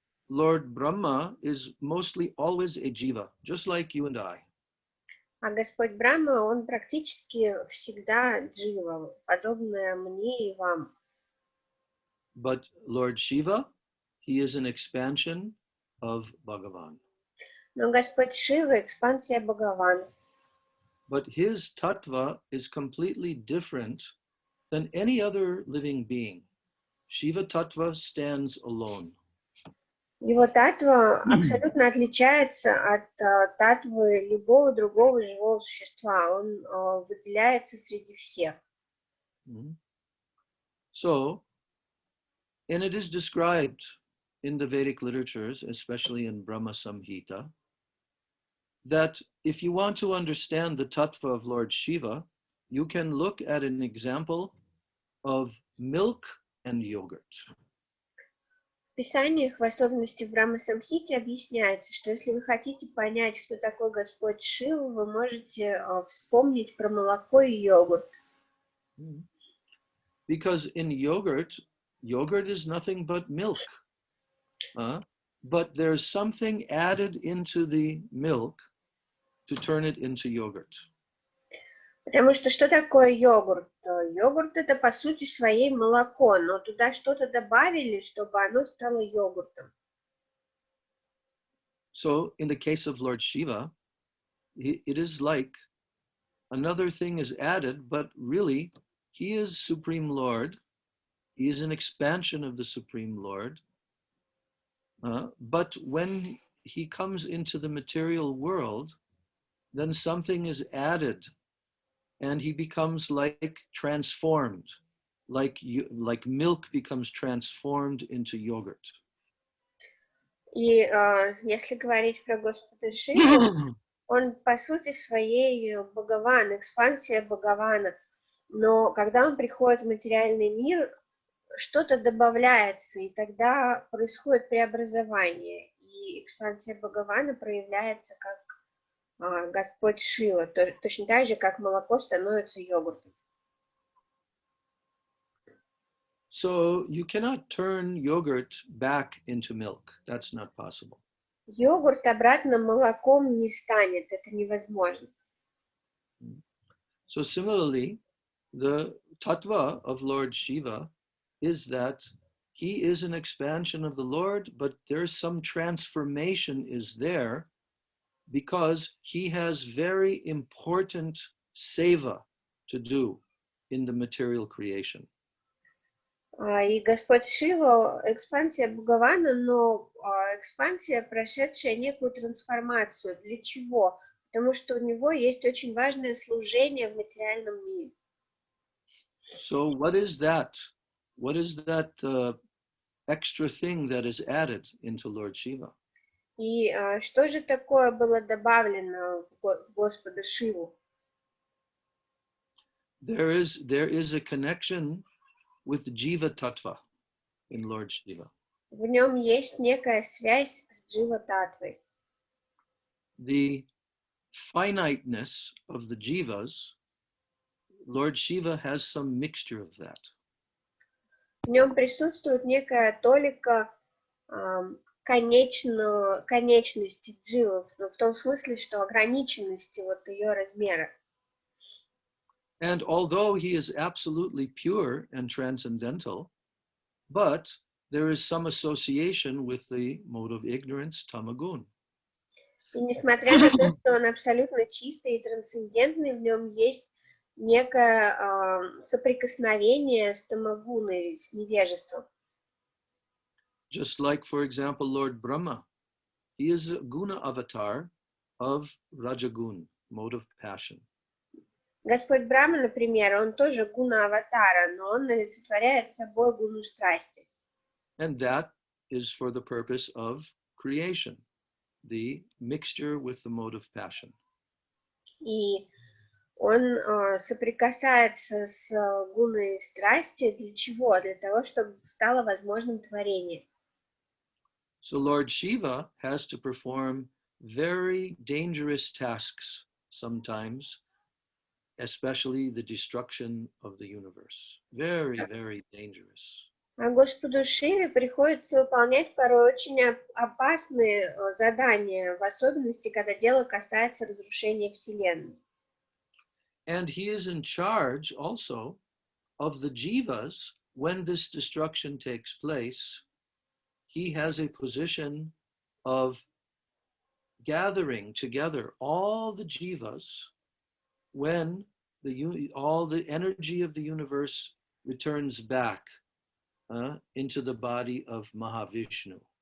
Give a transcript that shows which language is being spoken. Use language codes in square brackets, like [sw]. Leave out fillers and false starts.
[en] Lord Brahma is mostly always a jiva, just like you and I. [ru] А Господь Брахма, он практически всегда джива, подобная мне и вам. [en] But Lord Shiva, he is an expansion of Bhagavan. [ru] Но Господь Шива — экспансия Бхагавана. [en] But his tattva is completely different than any other living being. Shiva tattva stands alone. [ru] Его татва абсолютно отличается от татвы любого другого живого существа. Он выделяется среди всех. [en] So, and it is described in the Vedic literatures, especially in Brahma Samhita, that if you want to understand the tattva of Lord Shiva, you can look at an example of milk and yogurt. [ru] В Писаниях, в особенности в Брахма Самхите, объясняется, что если вы хотите понять, кто такой Господь Шива, вы можете вспомнить про молоко и йогурт. [en] Because in yogurt is nothing but milk. But there's something added into the milk to turn it into yogurt. [ru] Потому что такое йогурт? Йогурт — это по сути своей молоко, но туда что-то добавили, чтобы оно стало йогуртом. [en] So in the case of Lord Shiva, it is like another thing is added, but really he is Supreme Lord. He is an expansion of the Supreme Lord. But when he comes into the material world, then something is added and he becomes like transformed, like milk becomes transformed into yogurt. [ru] И если говорить про Господа Шиву, он по сути своей Бхагаван, экспансия Бхагавана. Но когда он приходит в материальный мир, что-то добавляется, и тогда происходит преобразование. И экспансия Бхагавана проявляется как Господь Шива, точно так же, как молоко становится йогуртом. [en] So you cannot turn yogurt back into milk. That's not possible. [ru] Йогурт обратно молоком не станет, это невозможно. [en] So similarly, the tattva of Lord Shiva is that he is an expansion of the Lord, but there's some transformation is there because he has very important seva to do in the material creation. [ru] И Господь Шива — экспансия Бхагавана, но экспансия, прошедшая некую трансформацию. Для чего? Потому что у него есть очень важное служение в материальном мире. [en] So what is that? What is that extra thing that is added into Lord Shiva? [ru] И что же такое было добавлено в Господа Шиву? [en] There is a connection with Jiva Tattva in Lord Shiva. [ru] В нем есть некая связь с Джива Татвой. [en] The finiteness of the jivas, Lord Shiva has some mixture of that. [ru] В нем присутствует некая толика конечности дживов, в том смысле, что ограниченности вот ее размера. [en] And although he is absolutely pure and transcendental, but there is some association with the mode of ignorance, tamagun. [ru] И несмотря на то, что он абсолютно чистый и трансцендентный, в нем есть некое соприкосновение с тамагуной, с невежеством. [en] Just like, for example, Lord Brahma, he is a guna avatar of Rajagun, mode of passion. [ru] Господь Брахма, например, он тоже гуна аватара, но он олицетворяет собой гуну страсти. [en] And that is for the purpose of creation, the mixture with the mode of passion. [ru] И он соприкасается с гуной страсти для чего? Для того, чтобы стало возможным творение. [en] So Lord Shiva has to perform very dangerous tasks sometimes, especially the destruction of the universe. Very, very dangerous. [ru] А Господу Шиве приходится выполнять порой очень опасные задания, в особенности, когда дело касается разрушения Вселенной. [en] And he is in charge also of the jivas. When this destruction takes place, he has a position of gathering together all the jivas when all the energy of the universe returns back into the body of Mahavishnu.